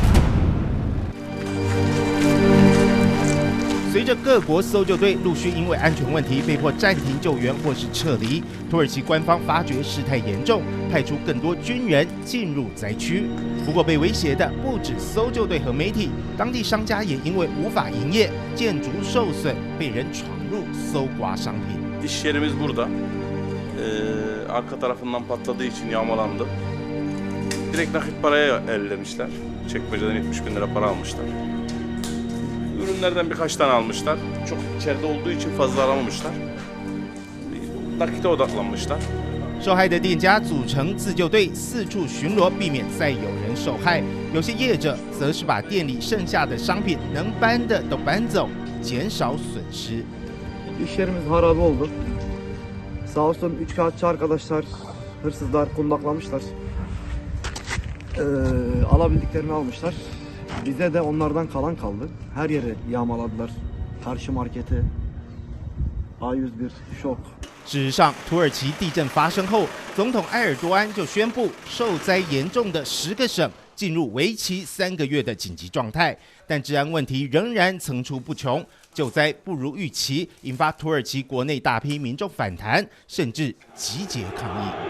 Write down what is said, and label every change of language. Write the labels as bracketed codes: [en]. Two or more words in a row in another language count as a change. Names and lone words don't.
[zh] 随着各国搜救队陆续因为安全问题被迫暂停救援或是撤离，土耳其官方发觉事态严重，派出更多军人进入灾区。不过被威胁的不止搜救队和媒体，当地商家也因为无法营业，建筑受损，被人闯入搜刮商品。 [tr] İş yerimiz burada. Arka tarafından patladığı için yağmalandı. Direkt nakit paraya ellemişler. Çekmeceden 70 bin lira para almışlar. Ürünlerden birkaç tane almışlar. Çok içeride olduğu için fazla aramamışlar. Nakite odaklanmışlar. [zh] 受害的店家组成自救队，四处巡逻，避免再有人受害。有些业者则是把店里剩下的商品能搬的都搬走，减少损失。 [tr] İş yerimiz harabe oldu. Sağ olsun üçkağıtçı arkadaşlar, hırsızlar kundaklamışlar. Alabildiklerini almışlar. Bize de onlardan kalan kaldı. Her yeri yağmaladılar. Karşı marketi, A101, şok. [zh] 事实上，土耳其地震发生后，总统埃尔多安就宣布受灾严重的10个省进入为期3个月的紧急状态，但治安问题仍然层出不穷，救灾不如预期，引发土耳其国内大批民众反弹，甚至集结抗议。